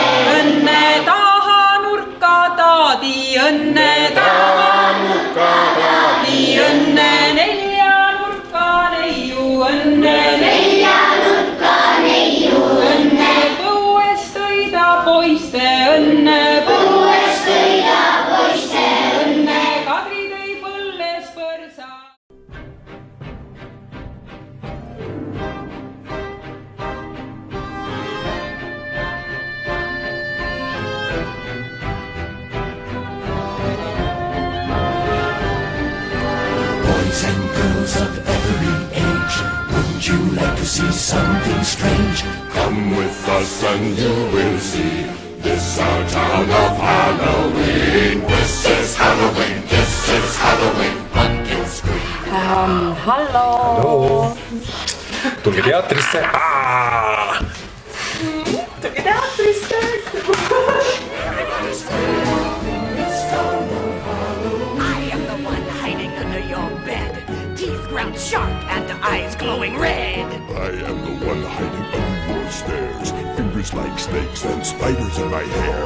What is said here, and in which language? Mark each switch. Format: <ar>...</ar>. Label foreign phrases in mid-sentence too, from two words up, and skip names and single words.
<et>õnne taha nurka taadi, õnne taha nurka taadi, õnne nelja nurka neiu, õnne nelja nurka neiu, õnne põues tõida poiste, õnne põues tõida poiste, õnne Kadri tõi põlles põrsa.</et> <en>Boys and girls of every age, wouldn't you like to see something strange? Come with us and you will see. This our town of Halloween. This is Halloween. This is Halloween. Pumpkin scream. Hallo.</en> <et>Tulge teatrisse. Tulge teatrisse.</et> <en>Ground sharp and eyes glowing red. I am the one hiding under your stairs, fingers like snakes and spiders in my hair.</en>